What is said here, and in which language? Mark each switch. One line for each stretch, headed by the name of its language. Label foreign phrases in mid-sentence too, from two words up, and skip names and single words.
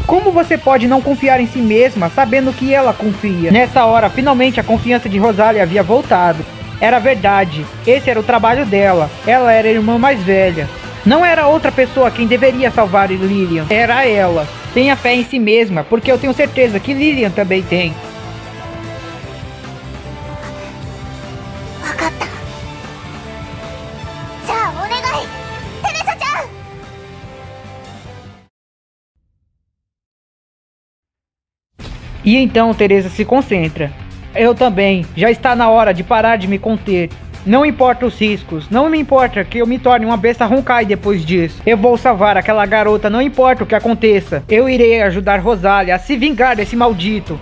Portuguese: Como você pode não confiar em si mesma, sabendo que ela confia? Nessa hora, finalmente a confiança de Rosalia havia voltado. Era verdade, esse era o trabalho dela. Ela era a irmã mais velha. Não era outra pessoa quem deveria salvar Lilian, era ela. Tenha fé em si mesma, porque eu tenho certeza que Lilian também tem.
Japanese: わかった。じゃあお願い、テレサちゃん。
Portuguese: E então Teresa se concentra. Eu também, já está na hora de parar de me conter. Não importa os riscos, não me importa que eu me torne uma besta Honkai depois disso. Eu vou salvar aquela garota, não importa o que aconteça. Eu irei ajudar Rosalia a se vingar desse maldito.